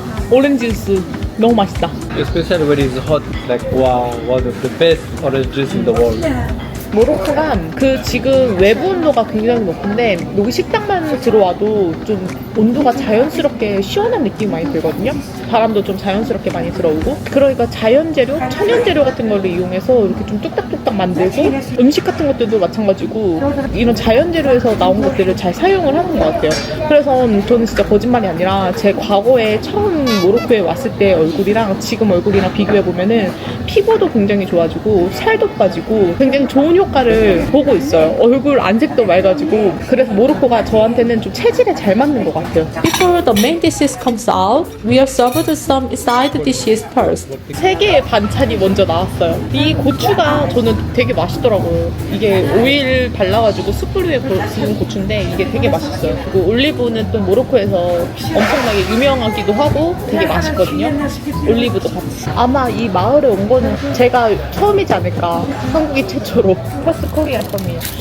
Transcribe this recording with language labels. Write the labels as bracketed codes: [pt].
[ko] 오렌지 주스 너무 맛있다. [en] Especially when it's hot, like wow, one of the best orange juice in the world. [ko] 모로코가 그 지금 외부 온도가 굉장히 높은데 여기 식당만 들어와도 좀 온도가 자연스럽게 시원한 느낌이 많이 들거든요. 바람도 좀 자연스럽게 많이 들어오고 그러니까 자연 재료, 천연 재료 같은 걸 이용해서 이렇게 좀 뚝딱뚝딱 만들고 음식 같은 것들도 마찬가지고 이런 자연 재료에서 나온 것들을 잘 사용을 하는 것 같아요. 그래서 저는 진짜 거짓말이 아니라 제 과거에 처음 모로코에 왔을 때 얼굴이랑 지금 얼굴이랑 비교해보면은 피부도 굉장히 좋아지고 살도 빠지고 굉장히 좋은 효과를 보고 있어요. 얼굴 안색도 맑아지고 그래서 모로코가 저한테는 좀 체질에 잘 맞는 것 같아요. [en] Before the main dishes comes out, we are served some side dishes first. [ko] 3개의 반찬이 먼저 나왔어요. 이 고추가 저는 되게 맛있더라고요. 이게 오일 발라가지고 숯불 위에 구운 고추인데 이게 되게 맛있어요. 그리고 올리브는 또 모로코에서 엄청나게 유명하기도 하고 되게 맛있거든요. 올리브도 같이. 아마 이 마을에 온 거는 제가 처음이지 않을까. 한국이 최초로. 퍼스트 코리아 썸이에요.